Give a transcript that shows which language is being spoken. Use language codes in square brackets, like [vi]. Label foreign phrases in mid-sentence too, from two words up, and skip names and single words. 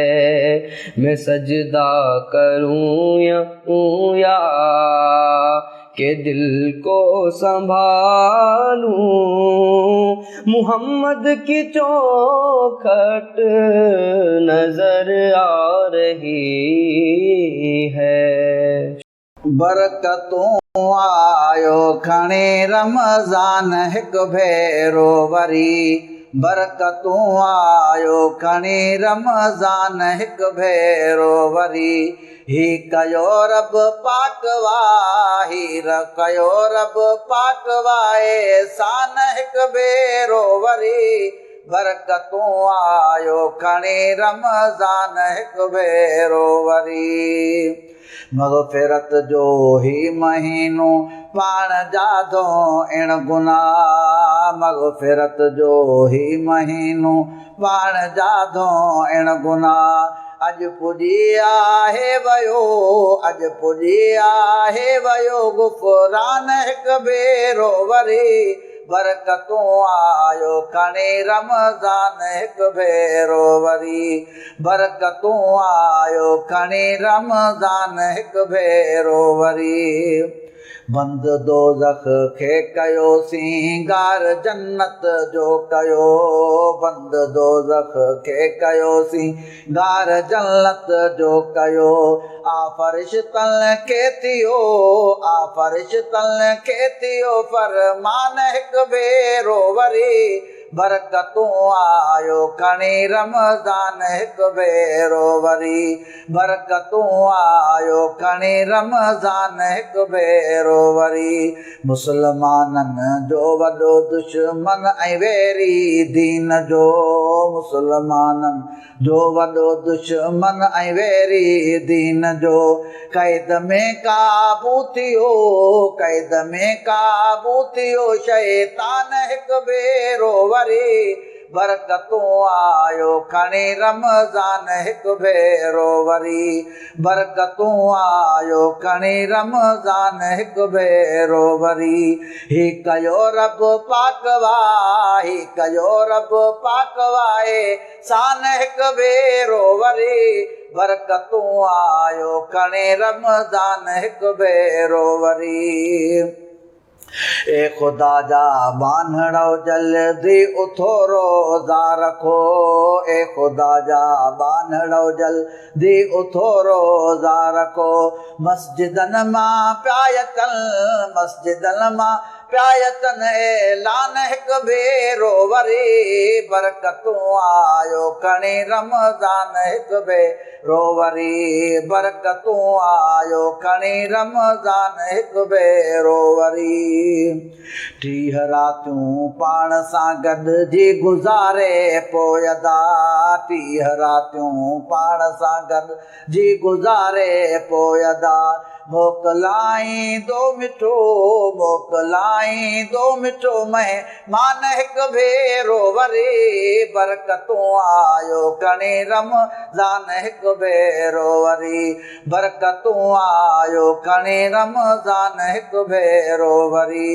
[ur] میں سجدہ کروں یا کہ دل کو سنبھالوں، محمد کی چوکھٹ نظر آ رہی ہے۔ [sd] برکتوں آیو کھنے رمضان ہک بھیرو وری، برکتوں آیو کھنے رمضان ہک بھیرو وری، ہی کیو رب پاک واہی کیو رب پاک وائے احسان ہک بھیرو وری، برکتوں آیو کھنے رمضان ہک بھیرو وری۔ مغفرت جو ہی مہینو پاڻ جادو اڻ گناہ، مغفرت جو ہی مہینو پاڻ جادو اڻ گناہ، اج پجی آہے ویو، اج پجی آہے ویو غفران ہک بھیرو وری، برکتوں آیو کھنے رمضان ہک بھیرو وری، برکتوں آیو کھنے رمضان ہک بھیرو وری۔ بند دوزخ کھے کیو سینگار جنت جو کیو، بند دوزخ کھے کیو سینگار جنت جو کیو، آ فرشتن کھے تھیو، آ فرشتن کھے تھیو فرمان ہک بھیرو وری، برکتوں آیو کھنے رمضان ہک بھیرو وری، برکتوں آیو کھنے رمضان ہک بھیرو وری۔ مسلمانن جو وڈو دشمن ऐं वैरी दीन जो، मुसलमानन जो वॾो दुश्मन ऐं वैरी दीन जो, क़ैद में काबू थियो, क़ैद में काबू थियो शैतान हिक भेरो वरी, برکتوں آیو کھنے رمضان ہک بھیرو وری، برکتوں آیو کھنے رمضان ہک بھیرو وری، ہی کیو رب پاک واہ، ہی کیو رب پاک وائے سان ہک بھیرو وری، برکتوں آیو کھنے رمضان ہک بھیرو وری۔ اے خدا جا بانھڑو جلدی اٹھو روزہ رکھو، اے خدا جا بانھڑو جلدی اٹھو روزہ رکھو، مسجدن ماں پیایتن، مسجدن ماں پیایتن اعلان ہک بھیرو وری، برکتوں آیو کھنے رمضان ہک بھیرو وری، برکتوں آیو کھنے رمضان ہک بھیرو وری۔ 30 راتوں پاڻ سان گڏجي گزاري پويدا، 30 راتوں پاڻ سان گڏجي گزاري پويدا، موڪلائين دو مٺو، موڪلائين دو مٺو مهمان هڪ ڀيرو وري، برڪتون آيو کڻي رمضان هڪ ڀيرو وري، برڪتون آيو کڻي رمضان هڪ ڀيرو وري۔